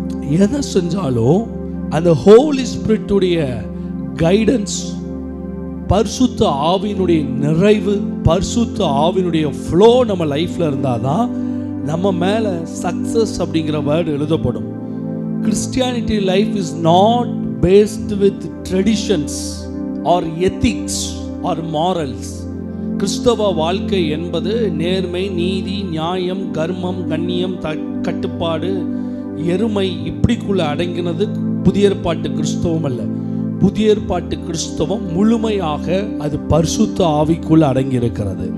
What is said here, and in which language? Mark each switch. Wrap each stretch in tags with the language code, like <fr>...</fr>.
<ta>எதை செஞ்சாலும் அந்த ஹோலி ஸ்பிரிட்டுடைய கைடன்ஸ், பரிசுத்த ஆவியினுடைய நிறைவு, பரிசுத்த ஆவியினுடைய ஃப்ளோ நம்ம லைஃப்ல இருந்தாதான் நம்ம மேல சக்சஸ் அப்படிங்கிற வேர்டு எழுதப்படும்.</ta> <en>Christianity life is not based with traditions or ethics or morals.</en> <ta>கிறிஸ்தவ வாழ்க்கை என்பது நேர்மை, நீதி, நியாயம், கர்மம், கண்ணியம், கட்டுப்பாடு, எருமை இப்படிக்குள்ள அடங்கினது புதிய ஏற்பாட்டு கிறிஸ்தவம் அல்ல. புதிய ஏற்பாட்டு கிறிஸ்தவம் முழுமையாக அது பரிசுத்த ஆவிக்குள்ள அடங்கி இருக்கிறது.</ta>